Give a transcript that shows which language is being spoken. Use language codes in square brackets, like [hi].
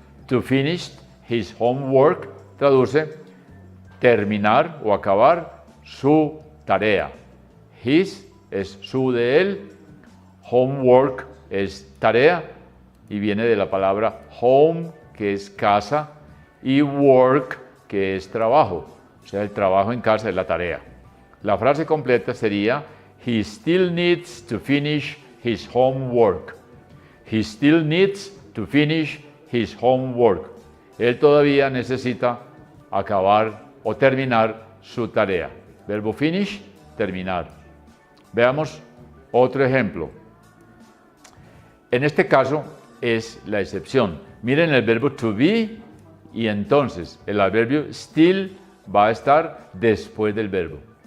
[en] To finish his homework [es] traduce terminar o acabar su tarea. His es su de él, homework es tarea y viene de la palabra home, que es casa, y work, que es trabajo. O sea, el trabajo en casa es la tarea. La frase completa sería: [en] He still needs to finish his homework. He still needs to finish his homework. [es] Él todavía necesita acabar o terminar su tarea. Verbo finish, terminar. Veamos otro ejemplo. En este caso es la excepción. Miren el verbo to be y entonces el adverbio still va a estar después del verbo.